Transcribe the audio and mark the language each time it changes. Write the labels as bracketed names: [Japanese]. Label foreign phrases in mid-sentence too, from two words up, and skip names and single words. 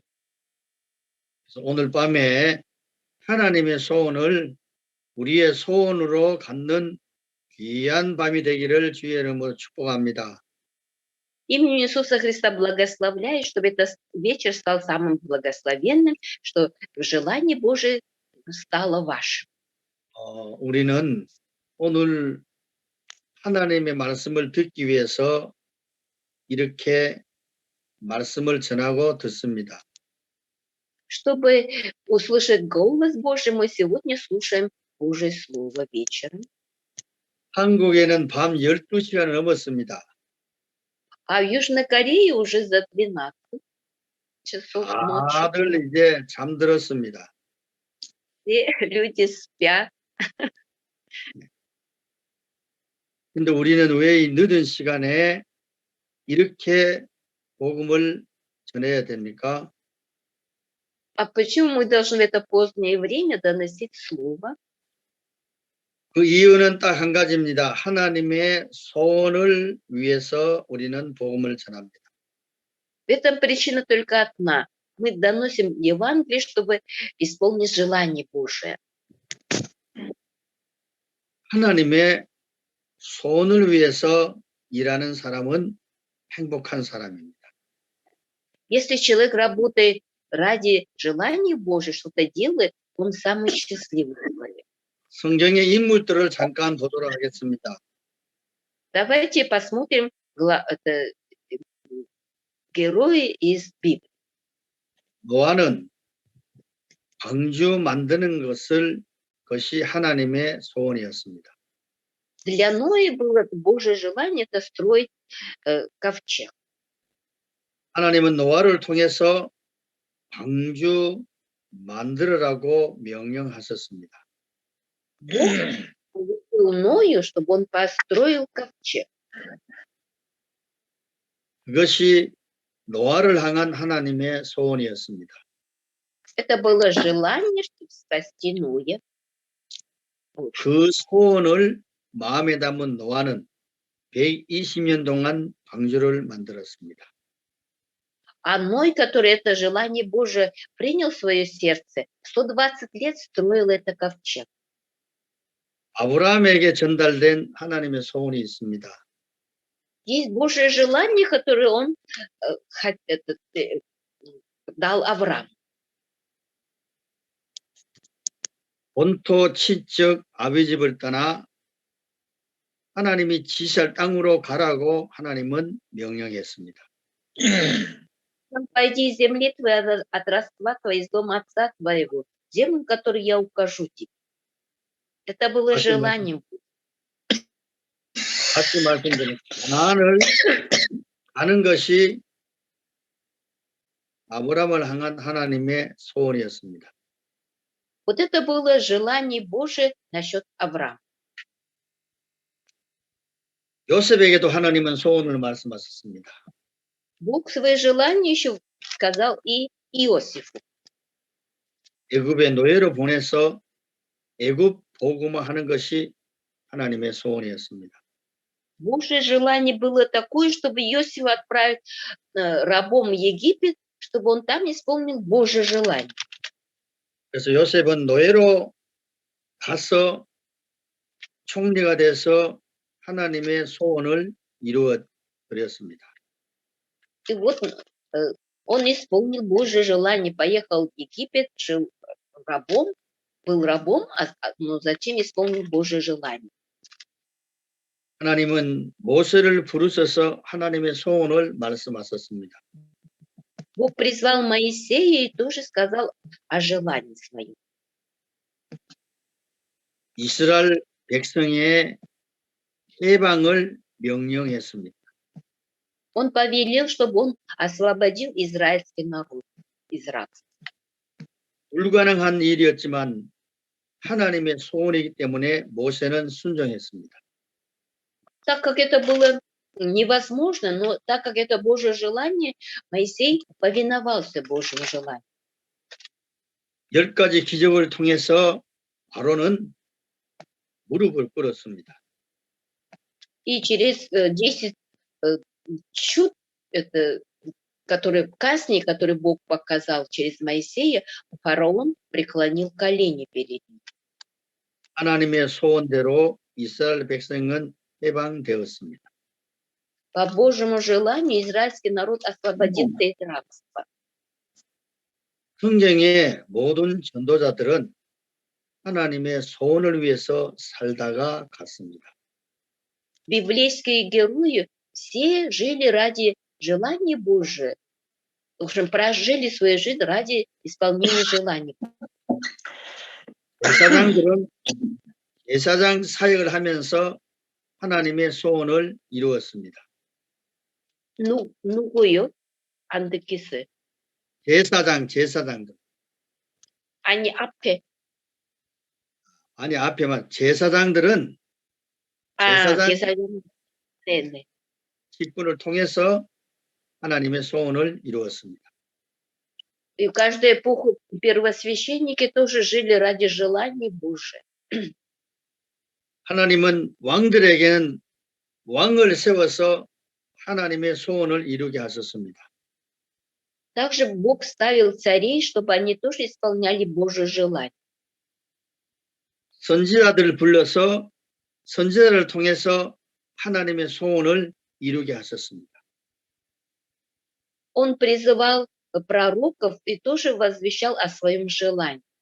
[Korean] 그래서 오늘 밤에 하나님의 소원을 우리의 소원으로 갖는 귀한 밤이 되기를 주의 이름으로 축복합니다. [Russian] Именем Иисуса Христа благословляю, чтобы этот вечер стал самым благословенным, что желание Божие стало вашим. [Korean] 우리는 오늘 하나님의 말씀을 듣기 위해서 이렇게 말씀을 전하고 듣습니다. [Russian] Чтобы услышать голос Божий, мы сегодня слушаем Божье Слово вечером. [Korean] 한국에는 밤 12시가 넘었습니다. [Russian] А в Южной Корее уже за 12 часов ночи. [Korean] 다들 이제 잠들었습니다. [Russian] Все люди спят. [Korean] 근데 우리는 왜 이 늦은 시간에 이렇게 복음을 전해야 됩니까? [Russian] А почему мы должны в это позднее время доносить Слово? [Korean] 그 이유는 딱 한 가지입니다. 하나님의 소원을 위해서 우리는 복음을 전합니다. [Russian] В этом причина только одна. Мы доносим Евангелие, чтобы исполнить желание Божие. [Korean] 하나님의 소원을 위해서 일하는 사람은 행복한 사람입니다. [Russian] Если человек работает ради желания Божьего, что-то делает, он самый счастливый человек. [Korean] 성경의 인물들을 잠깐 보도록 하겠습니다. [Russian] Давайте посмотрим герои из Библии. [Korean] 노아는 방주 만드는 것이 하나님의 소원이었습니다. [Russian] Для Ноя было Божье желание это строить ковчег. [Korean] 하나님은 노아를 통해서 방주 만들으라고 명령하셨습니다. [Russian] Бог повелел Ною, чтобы он построил ковчег. [Korean] 그것이 노아를 향한 하나님의 소원이었습니다. [Russian] Это было желание, чтобы спасти Ноя. [Korean] 그 소원을 마음에 담은 노아는 120년 동안 방주를 만들었습니다. [Russian] А Ной, который это желание Божие принял в свое сердце, 120 лет строил это ковчег. [Korean] 아브라함에게 전달된 하나님의 소원이 있습니다. [Russian] Есть Божье желание, которое он дал Аврааму. [Korean] 본토 친척 아비 집을 떠나 하나님이 지시할 땅으로 가라고 하나님은 명령했습니다. [Russian] Пойди из земли твоей, от родства твоего, из дома отца твоего, землю, которую я укажу тебе. Это было желанием. [Korean] 다시 말씀드리면 가나안을 가는 것이 아브라함을 향한 하나님의 소원이었습니다. [Russian] Вот это было желание Божие насчет Авраама. [Korean] 요셉에게도 하나님은 소원을 말씀하셨습니다. [Russian] Бог свои желания еще сказал и Иосифу. [Korean] 애굽의 노예로 보내서 애굽 복음화하는 것이 하나님의 소원이었습니다. [Russian] Божье желание было такое, чтобы Иосифа отправить рабом в Египет, чтобы он там исполнил Божье желание. [Korean] 그래서 요셉은 노예로 가서 총리가 돼서 하나님의 소원을 이루어 드렸습니다. [Russian] И вот он исполнил Божье желание, поехал в Египет, жил рабом, был рабом, но затем исполнил Божье желание. [Korean] 하나님은 모세를 부르셔서 하나님의 소원을 말씀하셨습니다. [Russian] Бог призвал Моисея и тоже сказал о желании своем. [Korean] 이스라엘 백성의 해방을 명령했습니다. [Russian] Он повелел, чтобы он освободил израильский народ из рабства. [Korean] 불가능한 일이었지만 하나님의 소원이기 때문에 모세는 순종했습니다. [Russian] Так как это было невозможно, но так как это Божье желание, Моисей повиновался Божьему желанию. [Korean] 10가지 기적을 통해서 바로는 무릎을 꿇었습니다. [Russian] И через 10 чуд, казней, которые Бог показал через Моисея, фараон преклонил колени перед ним. [Korean] 하나님의 소원대로 이스라엘 백성은 해방되었습니다. [Russian] По Божьему желанию израильский народ освободился из рабства. [Korean] 성경의 모든 전도자들은 하나님의 소원을 위해서 살다가 갔습니다. [Russian] Библейские герои все жили ради желания Божия. В общем, прожили свою жизнь ради исполнения желаний. [Korean] 제사장들은 제사장 사역을 하면서 하나님의 소원을 이루었습니다. 누구요? андекисы. 제사장들. Они 앞에. 아니 앞에만 제사장들은 제사장. 네네. 직분을 통해서 하나님의 소원을 이루었습니다. [Russian] И в каждую эпоху первосвященники тоже жили ради желаний Божия. [Korean] 하나님은 왕들에게는 왕을 세워서 하나님의 소원을 이루게 하셨습니다. [Russian] Также Бог ставил царей, чтобы они тоже исполняли Божье желание. [Korean] 선지자들을 불러서 선지자를 통해서 하나님의 소원을 이루게 하셨습니다. [Russian] Он призывал пророков и тоже возвещал о своем желании.